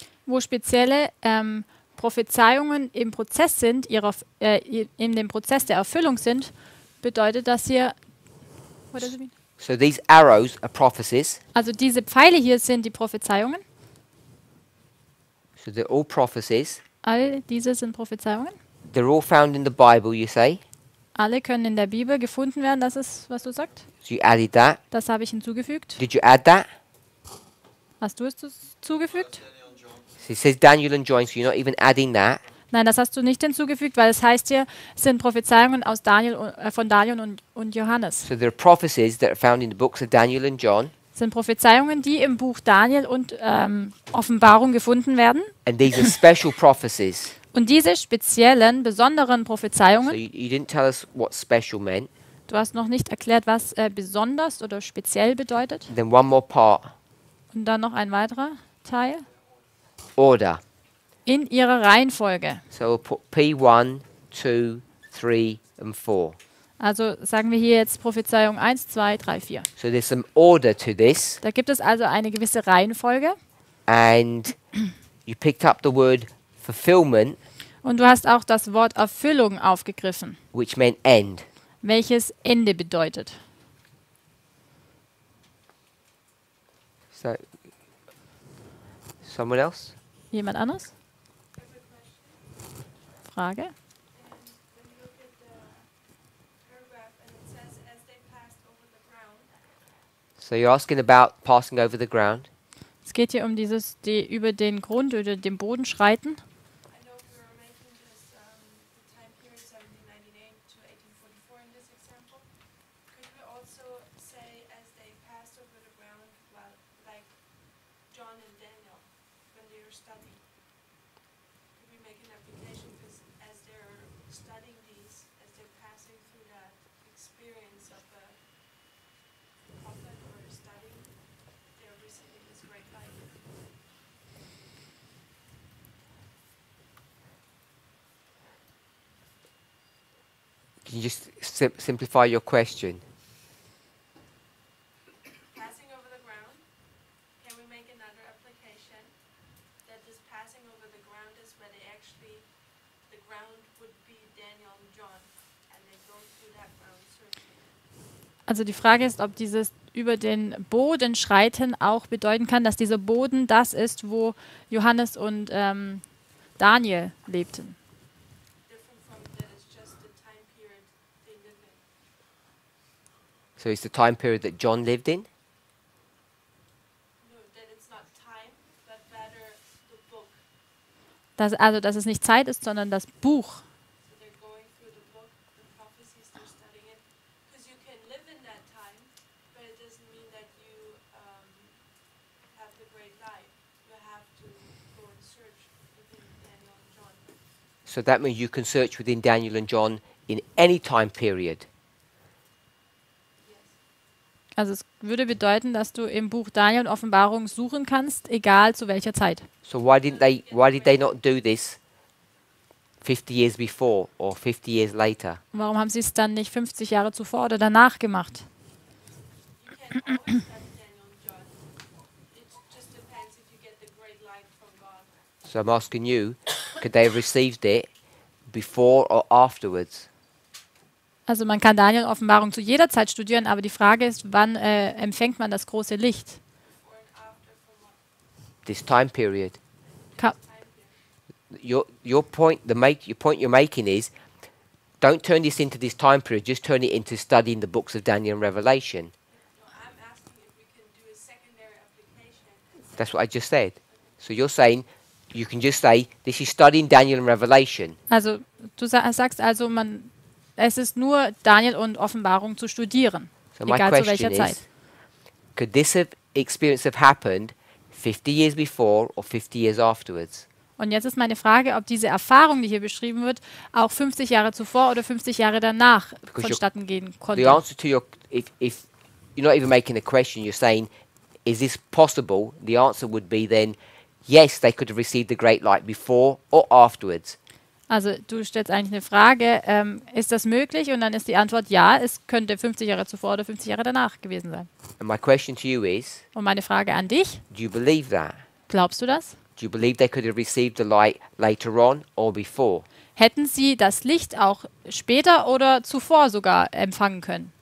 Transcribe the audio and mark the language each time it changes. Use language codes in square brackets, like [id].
[de] Wo spezielle Prophezeiungen im Prozess sind, in dem Prozess der Erfüllung sind, bedeutet das hier. [en] What does it mean? so these arrows are prophecies. [de] Also diese Pfeile hier sind die Prophezeiungen. [en] So they're all prophecies. [de] All diese sind Prophezeiungen. [en] They're all found in the Bible, you say. [de] Alle können in der Bibel gefunden werden. Das ist, was du sagst. [en] So you added that. [de] Das habe ich hinzugefügt. [en] Did you add that? [de] Hast du es zugefügt? [en] Daniel and John. So it says Daniel and John, so you're not even adding that. [de] Nein, das hast du nicht hinzugefügt, weil es heißt hier, es sind Prophezeiungen aus von Daniel und Johannes. [en] So there are prophecies that are found in the books of Daniel and John, [de] Es sind Prophezeiungen, die im Buch Daniel und Offenbarung gefunden werden. [en] and these are special prophecies. [de] Und diese speziellen, besonderen [en] So [de] Prophezeiungen, [en] you didn't tell us what special meant. [de] du hast noch nicht erklärt, was besonders oder speziell bedeutet. [en] Then one more part, [de] Und dann noch ein weiterer Teil. [en] order. [de] In ihrer Reihenfolge. [en] So we'll put P1, 2, 3, and 4. [de] Also sagen wir hier jetzt Prophezeiung 1, 2, 3, 4. [en] So there's some order to this, [de] Da gibt es also eine gewisse Reihenfolge. [en] and you picked up the word fulfillment, [de] Und du hast auch das Wort Erfüllung aufgegriffen, [en] which meant end. [de] welches Ende bedeutet. [en] So, someone else? [de] Jemand anders? [en] I have a question. [de] Frage? [en] And when you look at the paragraph and it says, as they passed over the ground, So you're asking about passing over the ground. [de] Es geht hier um die über den Grund oder den Boden schreiten. [en] I know we were making this, the time period 1798 to 1844 in this example. Could we also say as they passed over the ground, well, like John and Daniel, when they were studying? Could we make an application because as they're studying these, as they're passing through that experience of a prophet or studying, they're receiving this great light? Can you just simplify your question? Passing over the ground, can we make another application that this passing over the ground is where they actually, the ground would be Daniel and John, and they go through that ground searching? [de] Also die Frage ist, ob dieses über den Boden schreiten auch bedeuten kann, dass dieser Boden das ist, wo Johannes und Daniel lebten. [en] Different from that it's just the time period they live in. So it's the time period that John lived in? No, that it's not time, but rather the book. [de] Dass es nicht Zeit ist, sondern das Buch. [en] So they're going through the book, the prophecies, they're studying it. Because you can live in that time, but it doesn't mean that you have the great light. You have to go and search within Daniel and John. So that means you can search within Daniel and John in any time period. Yes. [de] Also es würde bedeuten, dass du im Buch Daniel und Offenbarung suchen kannst, egal zu welcher Zeit. [en] So why did they not do this 50 years before or 50 years later? [de] Warum haben sie es dann nicht 50 Jahre zuvor oder danach gemacht? [en] You can always study Daniel and John. It just depends if you get the great light from God. So I'm asking you, could they have received it before or afterwards? [de] Also man kann Daniel und Offenbarung zu jeder Zeit studieren, aber die Frage ist, wann empfängt man das große Licht? [en] Before and after from what This time period. Ka time period. Your point you're making is, don't turn this into this time period. Just turn it into studying the books of Daniel and Revelation. No, I'm asking if we can do a secondary application. That's what I just said. So you're saying you can just say this is studying Daniel and Revelation. [de] Also du sagst also, es ist nur Daniel und Offenbarung zu studieren, [en] So my [de] egal zu [en] question [de] welcher Zeit. [en] is, could this experience have happened 50 years before or 50 years afterwards? [de] Und jetzt ist meine Frage, ob diese Erfahrung, die hier beschrieben wird, auch 50 Jahre zuvor oder 50 Jahre danach [en] Because [de] vonstatten gehen [en] The [de] konnte. [en] answer to if you're not even making a question, you're saying, is this possible? The answer would be then, yes, they could have received the great light before or afterwards. [de] Also du stellst eigentlich eine Frage, ist das möglich? Und dann ist die Antwort ja, es könnte 50 Jahre zuvor oder 50 Jahre danach gewesen sein. [en] And my question to you is, [de] Und meine Frage an dich, [en] do you believe that? [de] glaubst du das? [en] Do you believe they could have received the light later on or before? [de] Hätten sie das Licht auch später oder zuvor sogar empfangen können?